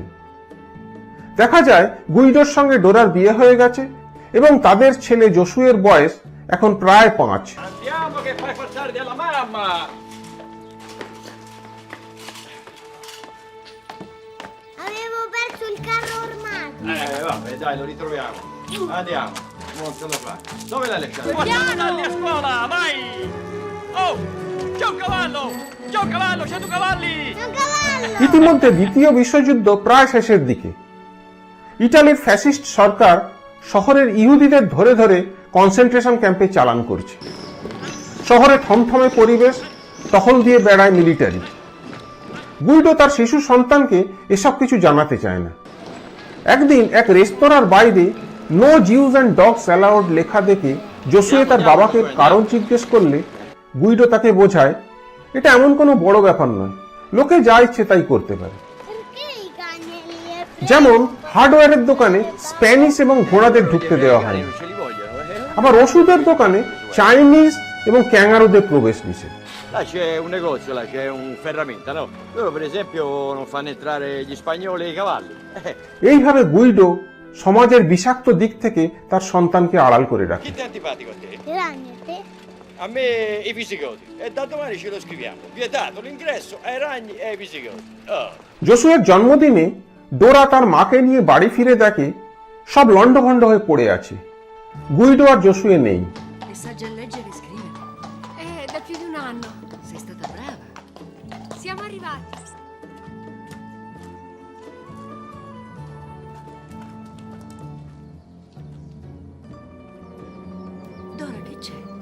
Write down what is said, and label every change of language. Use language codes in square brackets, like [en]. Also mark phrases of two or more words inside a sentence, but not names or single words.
[bn] দেখা যায় গুইডোর সঙ্গে ডোরার বিয়ে হয়ে গেছে এবং তাদের ছেলে জসুয়ের বয়স এখন প্রায় 5। [it] Andiamo che fai far tardi alla mamma! Avevo perso il carro ormai. Vabbè, dai, lo ritroviamo. Andiamo, non se lo fa. Dove l'hai lasciato? Guarda, a scuola, vai! Oh, c'è un cavallo! C'è un cavallo, c'è due cavalli! Un cavallo! [bn] ইতিমধ্যে দ্বিতীয় বিশ্বযুদ্ধ প্রায় শেষের দিকে। ইতালির ফ্যাসিস্ট সরকার শহরের ইহুদিদের ধরে ধরে [en] concentration camp [bn] চালান করছে। শহরে থমথমে পরিবেশ, টহল দিয়ে বেড়ায় মিলিটারি। গুইডো তার শিশু সন্তানকে এসব কিছু জানাতে চায় না। একদিন এক রেস্তোরাঁর বাইরে [en] No Jews and Dogs Allowed [bn] লেখা দেখে জসুয়ে তার বাবাকে কারণ জিজ্ঞেস করলে গুইডো তাকে বোঝায় এটা এমন কোনো বড় ব্যাপার নয়, লোকে যা ইচ্ছে তাই করতে পারে। [it] Perché i cani li hai [bn] যেমন হার্ডওয়্যারের দোকানে স্প্যানিশ এবং ঘোড়াদের ঢুকতে দেওয়া হয় না, [it] Ce li vogliono, [bn] আবার ওষুধের দোকানে চাইনিজ এবং ক্যাঙ্গারুদের প্রবেশ নিষেধ। [it] Là c'è un negozio, là c'è un ferramenta, no? Loro per esempio non fanno entrare gli spagnoli e i cavalli. [bn] এইভাবে গুইডো সমাজের বিষাক্ত দিক থেকে তার সন্তানকে আড়াল করে রাখে। [it] Chi ti è antipatico a te? I ragni a te? A me i visigoti. E da domani ce lo scriviamo. Vietato l'ingresso ai ragni e ai visigoti. Oh. [bn] জসুয়ের জন্মদিনে ডোরা তার মাকে নিয়ে বাড়ি ফিরে দেখে সব লন্ডভন্ড হয়ে পড়ে আছে। গুইডো আর জসুয়ে নেই। [it] E sa già leggere e scrivere? Da più di un anno. Sei stata brava. Siamo arrivati. Dora, che c'è?